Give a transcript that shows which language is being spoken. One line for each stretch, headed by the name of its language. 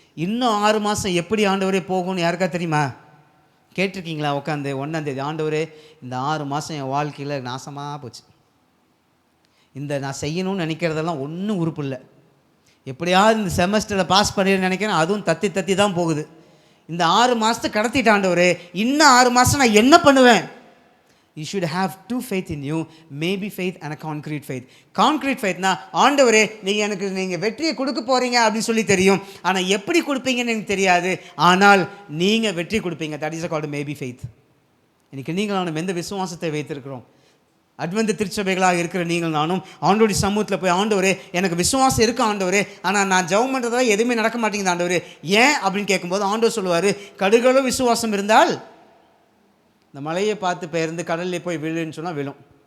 Tamil: இன்னும் 6 மாதம் எப்படி ஆண்டவரே போகும்னு யாருக்கா தெரியுமா? கேட்டிருக்கீங்களா உட்காந்து 1ஆம் தேதி, ஆண்டவரே இந்த 6 மாதம் என் வாழ்க்கையில் நாசமாக போச்சு, இந்த நான் செய்யணும்னு நினைக்கிறதெல்லாம் ஒன்றும் உறுப்பு இல்லை, எப்படியாவது இந்த செமஸ்டரில் பாஸ் பண்ணிடுன்னு நினைக்கிறேன், அதுவும் தத்தி தத்தி தான் போகுது, இந்த 6 மாதத்தை கடத்திட்டு ஆண்டவரே இன்னும் 6 மாதம் நான் என்ன பண்ணுவேன்?
English: You should have two faith in you, maybe faith and a concrete faith.
Tamil: Concrete faithனா ஆண்டவரே நீங்கள் வெற்றியை கொடுக்க போகிறீங்க அப்படின்னு சொல்லி தெரியும், ஆனால் எப்படி கொடுப்பீங்கன்னு எனக்கு தெரியாது, ஆனால் நீங்கள் வெற்றி கொடுப்பீங்க.
English: That is called maybe faith.
Tamil: இன்றைக்கி நீங்கள் நானும் எந்த விசுவாசத்தை வைத்திருக்கிறோம்? அட்வென்ட் திருச்சபைகளாக இருக்கிற நீங்கள் நானும் ஆண்டோடைய சமூகத்தில் போய், ஆண்டவரே எனக்கு விசுவாசம் இருக்குது ஆண்டவரே, ஆனால் நான் ஜெபம் பண்ணுறதா எதுவுமே நடக்க மாட்டேங்குது ஆண்டவரே, ஏன் அப்படின்னு கேட்கும்போது ஆண்டவர் சொல்லுவார், கடுகளவு விசுவாசம் இருந்தால் இந்த மலையை பார்த்து பெயர்ந்து கடலில் போய் விழுன்னு சொன்னால் விழும்.